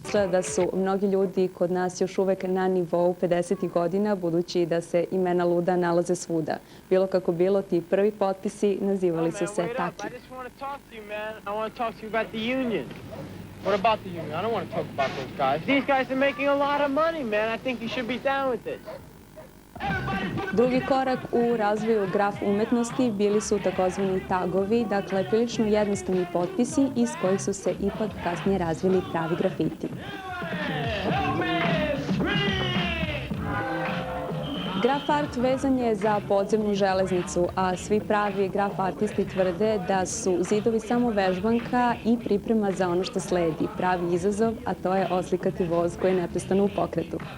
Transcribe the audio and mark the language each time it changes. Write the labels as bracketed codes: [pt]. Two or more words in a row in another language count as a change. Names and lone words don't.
[sr] izgleda da su mnogi ljudi kod nas još uvek na nivou 50. godina, budući da se imena luda nalaze svuda. Bilo kako bilo, ti prvi potpisi nazivali su se Taki. [en] What about the union? I don't want to talk about those guys. These guys are making a lot of money, man. I think you should be down with this. [sr] Drugi korak u razvoju graf umetnosti bili su takozvani tagovi, dakle prilično jednostavni potpisi iz kojih su se ipak kasnije razvili pravi grafiti. Graf art vezan je za podzemnu železnicu, a svi pravi graf artisti tvrde da su zidovi samo vežbanka i priprema za ono što sledi, pravi izazov, a to je oslikati voz koji je neprestano u pokretu.